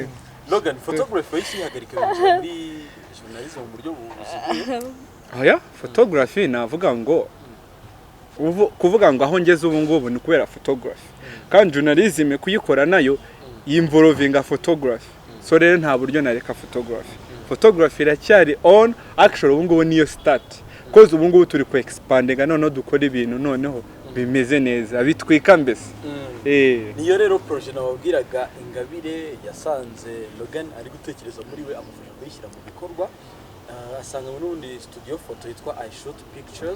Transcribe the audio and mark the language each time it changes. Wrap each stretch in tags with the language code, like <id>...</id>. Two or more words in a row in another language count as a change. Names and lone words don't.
<rw>Logan photography yishihagarika muri journalism mu buryo buziguye. Oya, photography navuga ngo kuvuga ngo aho ngeze ubu ngubu ni kubera photography. Kandi journalism kuyikora nayo yimvorovinga photography. So rero nta buryo nareka photography. Photography iracyari</rw> <en>on actually</en> <rw>ubu ngubu niyo start. Cause ubu ngubu turi ku expandinga none dukora ibintu noneho bimeze neza bitwika mbese. Niyo rero projet nababwiraga Ingabire yasanze Logan ari gutekereza muri we amufasha kuyishyira mu bikorwa. Asanga n'undi studio photo yitwa I Shoot Pictures.</rw>